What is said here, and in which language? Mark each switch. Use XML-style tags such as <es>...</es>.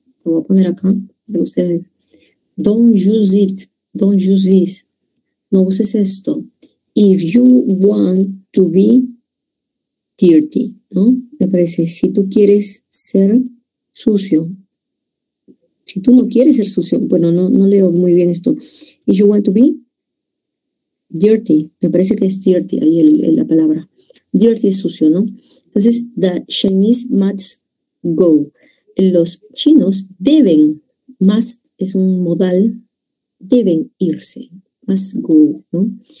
<es>Lo voy a poner acá para ustedes.</es> <en>Don't use it, don't use this.</en> <es>No uses esto.</es> <en>If you want to be dirty, ¿no?</en> <es>Me parece, si tú quieres ser sucio. Si tú no quieres ser sucio, bueno, no leo muy bien esto.</es> <en>If you want to be dirty,</en> <es>me parece que es dirty ahí la palabra. Dirty es sucio, ¿no?</es> <en>Entonces, the Chinese must go.</en> <es>Los chinos deben, must es un modal, deben irse,</es> <en>must go,</en> <es>¿no?</es>